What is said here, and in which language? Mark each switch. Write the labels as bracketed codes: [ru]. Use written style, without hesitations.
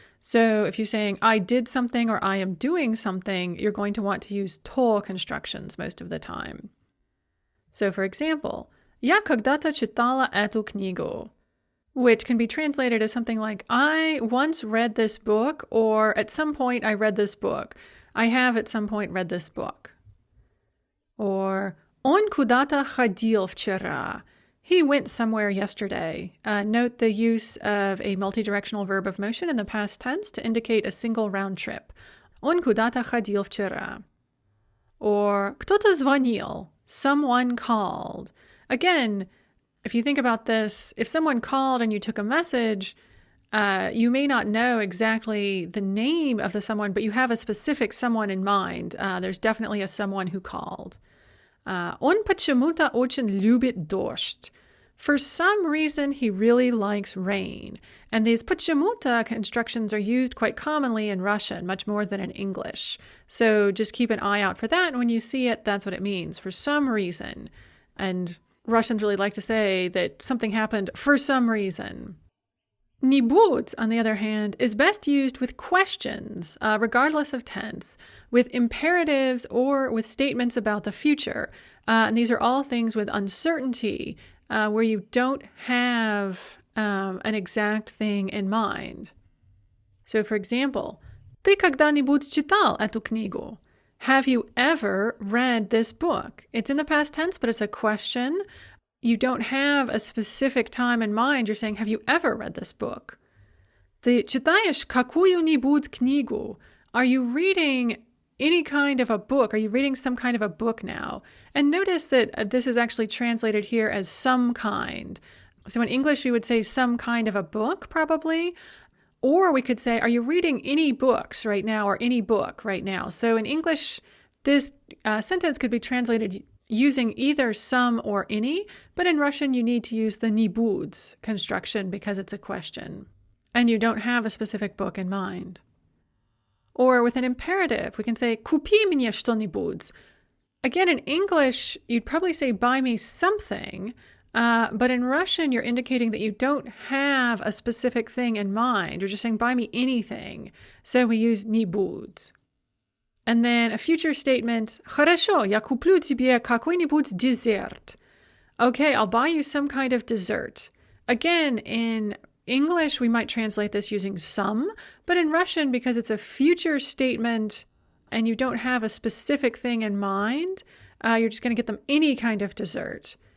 [en] So if you're saying, I did something or I am doing something, you're going to want to use to constructions most of the time. So for example, [ru] Я когда-то читала эту книгу, [en] which can be translated as something like, I once read this book, or at some point I read this book. I have at some point read this book. [ru] Or Он куда-то ходил вчера. [en] He went somewhere yesterday. Note the use of a multidirectional verb of motion in the past tense to indicate a single round trip. [ru] Он куда-то ходил вчера. Or кто-то звонил. [en] Someone called. Again, if you think about this, if someone called and you took a message, you may not know exactly the name of the someone, but you have a specific someone in mind. There's definitely a someone who called. [ru] Он почему-то очень любит дождь. [en] For some reason, he really likes rain. And these почему-то constructions are used quite commonly in Russian, much more than in English. So just keep an eye out for that. And when you see it, that's what it means, for some reason. And Russians really like to say that something happened for some reason. Нибудь, on the other hand, is best used with questions, regardless of tense, with imperatives or with statements about the future. And these are all things with uncertainty, where you don't have an exact thing in mind. So, for example, [ru] «Ты когда-нибудь читал эту книгу?» [en] Have you ever read this book? It's in the past tense, but it's a question. You don't have a specific time in mind. You're saying, have you ever read this book? [ru] Ты читаешь какую-нибудь книгу? [en] Are you reading any kind of a book? Are you reading some kind of a book now? And notice that this is actually translated here as some kind. So in English, we would say some kind of a book, probably. Or we could say, are you reading any books right now or any book right now? So in English, this sentence could be translated using either some or any, but in Russian, you need to use the нибудь construction because it's a question, and you don't have a specific book in mind. Or with an imperative, we can say, [ru] купи мне что-нибудь. [en] Again, in English, you'd probably say, buy me something, but in Russian, you're indicating that you don't have a specific thing in mind. You're just saying, buy me anything. So we use нибудь. And then a future statement, [ru] хорошо, я куплю тебе какой-нибудь десерт. [en] Okay, I'll buy you some kind of dessert. Again, in English, we might translate this using some, but in Russian, because it's a future statement and you don't have a specific thing in mind, you're just going to get them any kind of dessert.